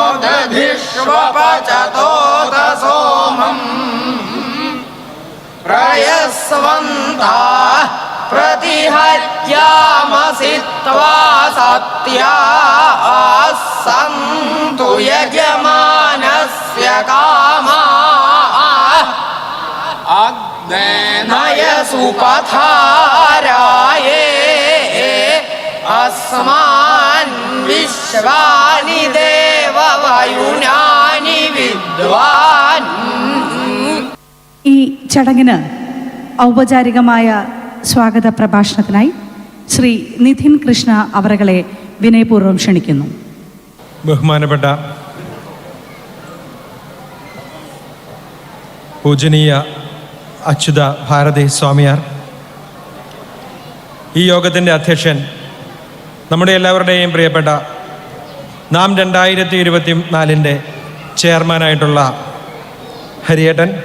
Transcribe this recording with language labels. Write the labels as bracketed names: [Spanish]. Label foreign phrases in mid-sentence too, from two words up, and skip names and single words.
[Sanskrit] दधिष्वपचतोत सोमम् प्रयस्वन्ताः प्रतिहत्यामसि त्वा सत्याः सन्तु यजमानस्य कामाः अग्नेनयसु पथाराये अस्मान् विश्वानि देववयुनानि विद्वान्. [Malayalam] ഈ ചടങ്ങിന് ഔപചാരികമായ സ്വാഗത പ്രഭാഷണത്തിനായി ശ്രീ നിധിൻ കൃഷ്ണ അവറുകളെ വിനയപൂർവ്വം ക്ഷണിക്കുന്നു. ബഹുമാനപ്പെട്ട പൂജനീയ അച്യുത ഭാരതി സ്വാമിയാർ, ഈ യോഗത്തിൻ്റെ അധ്യക്ഷൻ, നമ്മുടെ എല്ലാവരുടെയും പ്രിയപ്പെട്ട നാം 2024 ചെയർമാനായിട്ടുള്ള ഹരിയേട്ടൻ,